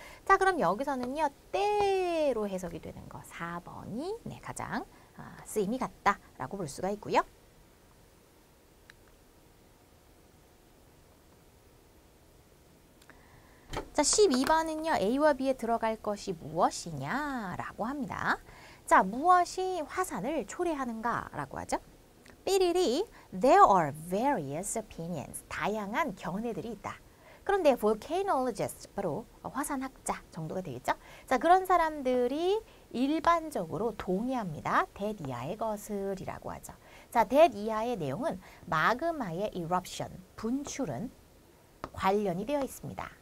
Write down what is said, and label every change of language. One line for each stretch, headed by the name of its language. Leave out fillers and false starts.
Korean: 자, 그럼 여기서는요. 때로 해석이 되는 거 4번이 가장 쓰임이 같다라고 볼 수가 있고요. 자, 12번은요. A와 B에 들어갈 것이 무엇이냐라고 합니다. 자, 무엇이 화산을 초래하는가라고 하죠.
English: 삐리리, there are various opinions.
Korean: 다양한 견해들이 있다. 그런데 volcanologists, 바로 화산학자 정도가 되겠죠. 자, 그런 사람들이 일반적으로 동의합니다. 대 이하의 것을이라고 하죠. 자, 대 이하의 내용은 마그마의 eruption, 분출은 관련이 되어 있습니다.